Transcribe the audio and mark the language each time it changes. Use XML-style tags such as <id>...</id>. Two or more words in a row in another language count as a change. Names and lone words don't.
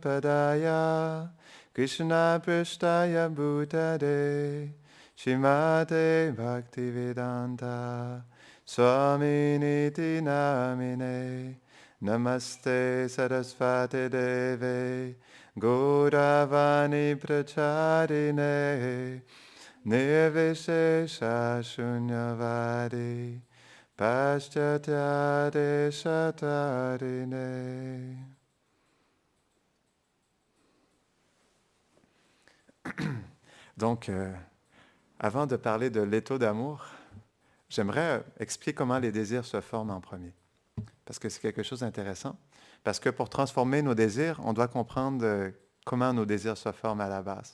<sa>Padaya Krishna Prasthaya Bhutade Shrimate Bhaktivedanta Swami Niti Namine Namaste Sarasvati Deve Gauravani Pracharine Nirvishesha Shunyavadi Paschatya Deshatarine.</sa> <fr>Donc, avant de parler de l'étau d'amour, j'aimerais expliquer comment les désirs se forment en premier. Parce que c'est quelque chose d'intéressant. Parce que pour transformer nos désirs, on doit comprendre comment nos désirs se forment à la base.</fr>